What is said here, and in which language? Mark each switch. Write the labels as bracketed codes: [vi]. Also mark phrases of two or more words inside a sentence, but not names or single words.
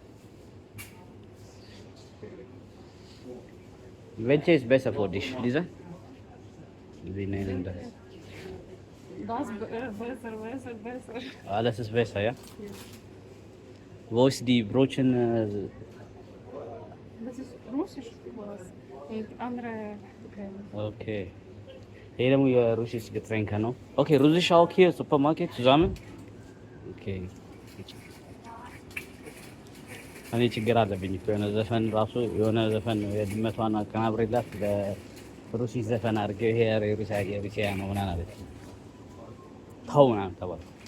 [de] Welche ist besser für dich? Diese? Wie nennen das? Das besser. Alles ist besser, ja? Wo ist die Brötchen? Das ist russisch was. Mit andere. [am] Okay. ይሄ ደግሞ የሩሲስ ገትሬንከ ነው። ኦኬ ሩሲሽ [de] auch hier Supermarket zusammen? Okay. [am] እኔ ችግር አለብኝ እኮ የሆነ ዘፈን ራሱ የሆነ ዘፈን የድመቷን አቀናብሬላት በሩሲሽ ዘፈን አድርገው ይሄ የሩሲያ ነው ምናምን አለች። ተው ምናምን ተባልኩ።